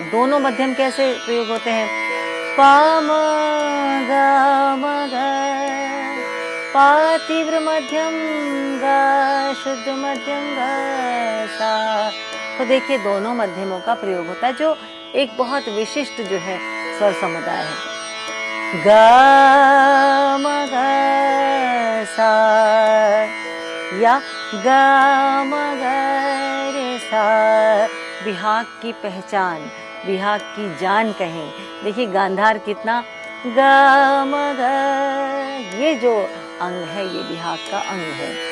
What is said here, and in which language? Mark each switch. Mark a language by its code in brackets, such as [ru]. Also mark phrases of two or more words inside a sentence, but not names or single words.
[hi] अब दोनों मध्यम कैसे प्रयोग होते हैं? प म ग म ग, प तीव्र मध्यम, ग शुद्ध मध्यम, ग सा। तो देखिए दोनों मध्यमों का प्रयोग होता है, जो एक बहुत विशिष्ट जो है स्वर समुदाय है। ग म ग सा या ग म ग रे सा। बिहाग की पहचान, बिहाग की जान कहें। देखिए गांधार कितना ग म ग, ये जो अंग है ये बिहाग का अंग है।